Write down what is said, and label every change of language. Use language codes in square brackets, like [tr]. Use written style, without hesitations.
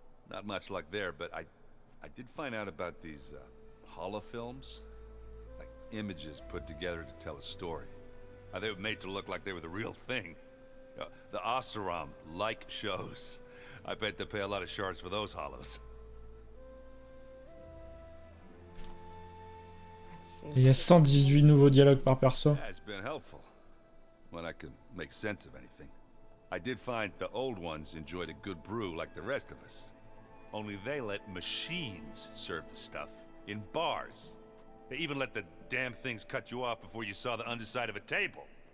[en] Not much luck there, but I did find out about these holofilms. Like images put together to tell a story. They were made to look like they were the real thing. The Oseram like shows. I bet they pay a lot of shards for those hollows. [fr] Il y a 118 nouveaux dialogues par perso. [en] Yeah, it's been helpful. When I could make sense of anything. I did find the old ones enjoyed a good brew like the rest of us. Only they let machines serve the stuff in bars. They even let the damn things cut you off before you saw the underside of a table.